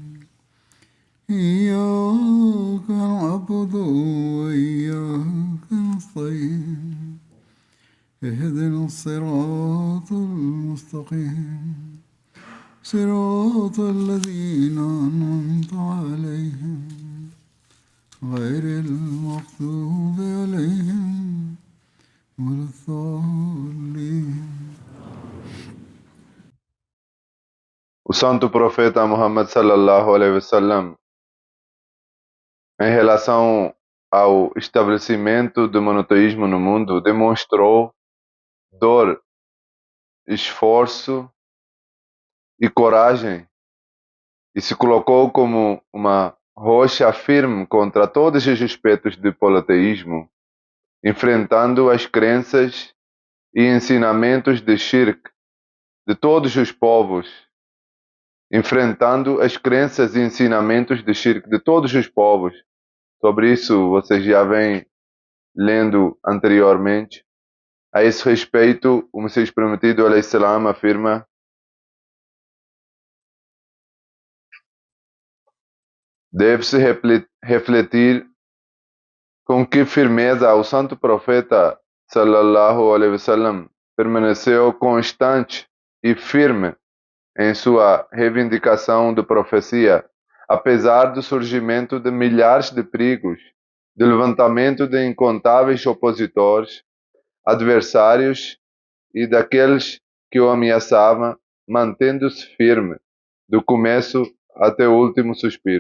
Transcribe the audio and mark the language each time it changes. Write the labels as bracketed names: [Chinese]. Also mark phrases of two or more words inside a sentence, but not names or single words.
[Arabic] إياك نعبد وإياك نستعين اهدنا الصراط المستقيم صراط الذين أنعمت عليهم غير المغضوب عليهم ولا الضالين. [Portuguese] O santo profeta Muhammad [Arabic] صلى الله عليه وسلم, [Portuguese] em relação ao estabelecimento do monoteísmo no mundo, demonstrou dor, esforço e coragem e se colocou como uma rocha firme contra todos os aspectos do politeísmo, enfrentando as crenças e ensinamentos de shirk de todos os povos, enfrentando as crenças e ensinamentos de shirk de todos os povos. Sobre isso vocês já vêm lendo anteriormente. A esse respeito, o Messias Prometido [Arabic] عليه السلام [Portuguese] afirma: deve-se refletir com que firmeza o santo profeta [Arabic] صلى الله عليه وسلم [Portuguese] permaneceu constante e firme em sua reivindicação de profecia, apesar do surgimento de milhares de perigos, do levantamento de incontáveis opositores, adversários e daqueles que o ameaçavam, mantendo-se firme, do começo até o último suspiro.